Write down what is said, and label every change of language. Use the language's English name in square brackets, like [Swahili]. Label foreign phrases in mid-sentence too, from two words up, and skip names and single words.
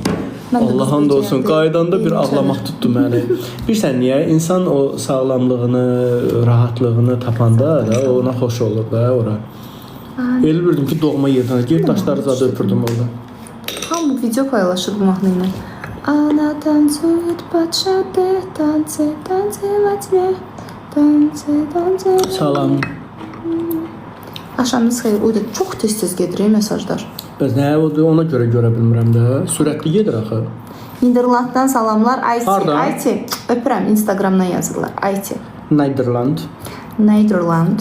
[Azerbaijani] Allah hamd olsun, qaydanda bir ağlamaq tutdu məni. Bilirsən niyə? İnsan o sağlamlığını, rahatlığını tapanda da ona xoş olur da ora. Elə bilirdim ki, doğma yerdən geri daşları zadı öpürdüm orada. Hamı video paylaşır bu mahnı ilə. [Russian] Ana tanцует под шаги, танцы во тьме, танцы. [Azerbaijani] Salam. Axşamınız xeyir. O da çox tez-tez gedir mesajlar. Bəs nə, ona görə bilmirəm də. Sürətli gedir axı. Niderlanddan salamlar. IT, Hardan? IT. Öpürəm, Instagramdan yazırlar. IT. Niderland. Niderland.